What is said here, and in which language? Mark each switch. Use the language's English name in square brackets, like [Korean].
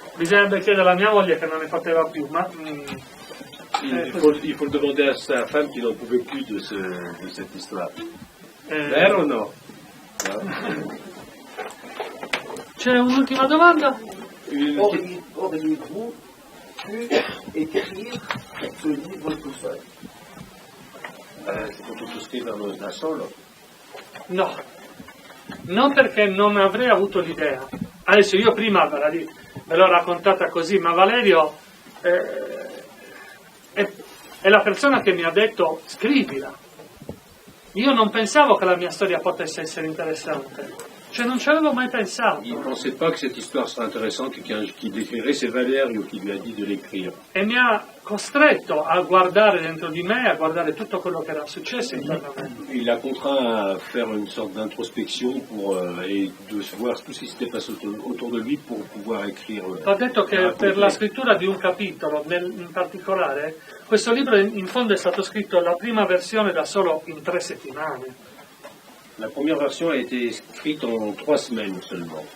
[Italian] Bisognerebbe chiedere alla mia moglie che non ne poteva più, ma [French] Il faut le demander à sa femme qui n'en pouvait plus de cette histoire. [Italian] Vero o no? c'è un'ultima domanda? [French] Auriez-vous pu écrire ce livre tout seul? [Italian] Si potuto scriverlo da solo. No, non perché non avrei avuto l'idea. Adesso io prima ve l'ho raccontata così, ma Valerio è la persona che mi ha detto scrivila. Io non pensavo che la mia storia potesse essere interessante. Cioè non ci avevo mai pensato. [French] Il ne pensait pas que cette histoire serait intéressante et qu'il l'écrirait, c'est Valerio qui lui a dit de l'écrire. [Italian] E mi ha costretto a guardare dentro di me, a guardare tutto quello che era successo internamente. [French] Il l'a contraint à faire une sorte d'introspection et de voir tout ce qui s'était passé autour de lui pour pouvoir écrire. [Italian] Ho detto che per la scrittura di un capitolo, in particolare, questo libro in fondo è stato scritto la prima versione da solo in 3 settimane. [French] La première version a été écrite en 3 semaines seulement.